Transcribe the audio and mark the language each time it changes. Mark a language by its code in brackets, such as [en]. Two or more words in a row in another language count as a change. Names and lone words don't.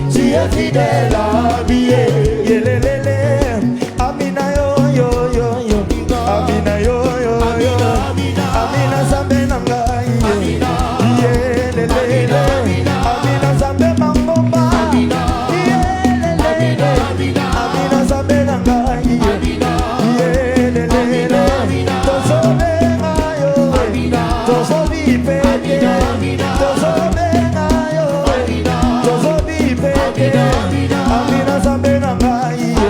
[fr] est fidèle, ami. [ln] Amina yo yo yo yo. Amina yo yo yo. Amina zambe nangai. Amina zambe mangomba. Amina zambe nangai. Amina zambe nangai.